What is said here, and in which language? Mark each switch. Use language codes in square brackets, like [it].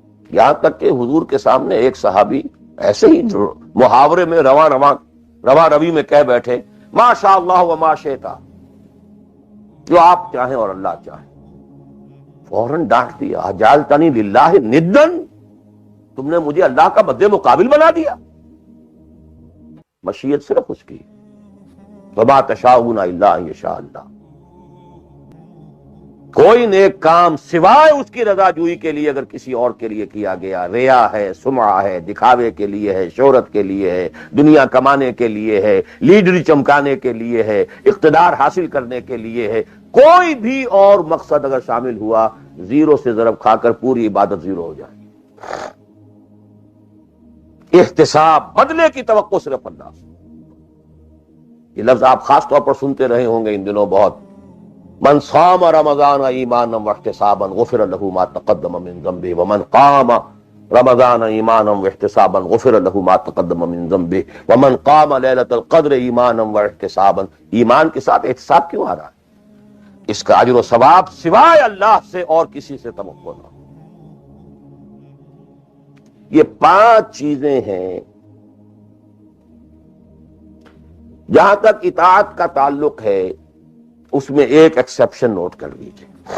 [ur] یہاں تک کہ حضور کے سامنے ایک صحابی ایسے ہی محاورے میں رواں روی میں کہہ بیٹھے: [ar] ما شاء اللہ و ما شئت، [ur] جو آپ چاہیں اور اللہ چاہے. فوراً ڈانٹ دیا: [ar] اجعلتنی للہ ندن، [ur] تم نے مجھے اللہ کا مد مقابل بنا دیا. مشیت صرف اس کی. [ar] وما تشاءون الا ان یشاء اللہ. [ur] کوئی نیک کام سوائے اس کی رضا جوئی کے لیے اگر کسی اور کے لیے کیا گیا، ریا ہے، سمعہ ہے، دکھاوے کے لیے ہے، شہرت کے لیے ہے، دنیا کمانے کے لیے ہے، لیڈری چمکانے کے لیے ہے، اقتدار حاصل کرنے کے لیے ہے، کوئی بھی اور مقصد اگر شامل ہوا، زیرو سے ضرب کھا کر پوری عبادت زیرو ہو جائے. احتساب، بدلے کی توقع صرف اللہ سے. یہ لفظ آپ خاص طور پر سنتے رہے ہوں گے ان دنوں بہت: [ar] من صام رمضان ایمانا واحتسابا غفر له ما تقدم من ذنبه ومن قام رمضان ایمانا واحتسابا غفر له ما تقدم من ذنبه ومن قام ليلة القدر ایمانا واحتسابا. [ur] ایمان کے ساتھ احتساب کیوں آ رہا ہے؟ اس کا اجر و ثواب سوائے اللہ سے اور کسی سے توقع نہ. یہ 5 چیزیں ہیں. جہاں تک اطاعت کا تعلق ہے اس میں ایک ایکسیپشن نوٹ کر لیجیے.